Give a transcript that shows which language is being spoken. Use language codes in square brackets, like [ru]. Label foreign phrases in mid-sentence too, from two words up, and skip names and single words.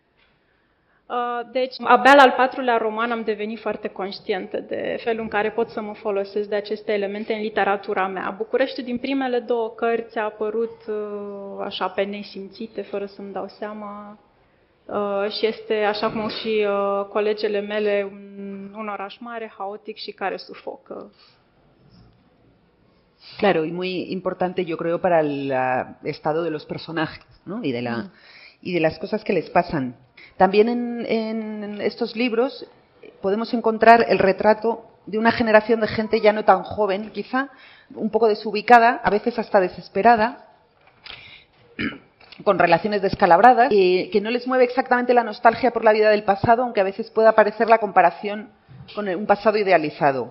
[ro] Deci, abia la al 4-lea roman am devenit foarte conștientă de felul în care pot să mă folosesc de aceste elemente în literatura mea. Bucureștiul din primele 2 cărți a apărut așa pe nesimțite, fără să-mi dau seama, și este, așa cum și colegele mele, un oraș mare, haotic și care sufocă. [es] Claro, y muy importante, yo creo, para el estado de los personajes, ¿no? Y de las cosas que les pasan. También en estos libros podemos encontrar el retrato de una generación de gente ya no tan joven, quizá, un poco desubicada, a veces hasta desesperada, con relaciones descalabradas, que no les mueve exactamente la nostalgia por la vida del pasado, aunque a veces pueda parecer la comparación con un pasado idealizado.